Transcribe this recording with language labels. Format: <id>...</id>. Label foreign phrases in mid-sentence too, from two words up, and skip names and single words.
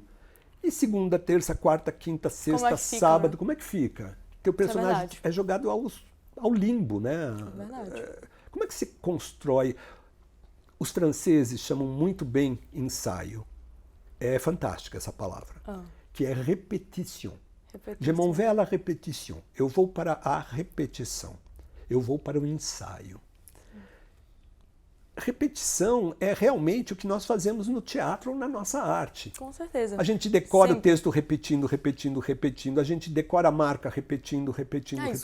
<pt>E segunda, terça, quarta, quinta, sexta, sábado, como é que fica? Teu personagem é jogado ao limbo, né? É verdade. Como é que se constrói? Os franceses chamam muito bem ensaio. É fantástica essa palavra, que é</pt> <fr>répétition. Je m'en vais à la répétition.</fr> <pt>Eu vou para a repetição. Eu vou para o ensaio. Repetição é realmente o que nós fazemos no teatro ou na nossa arte. Com certeza. A gente decora o texto repetindo, repetindo, repetindo. A gente decora a marca repetindo, repetindo, repetindo.</pt>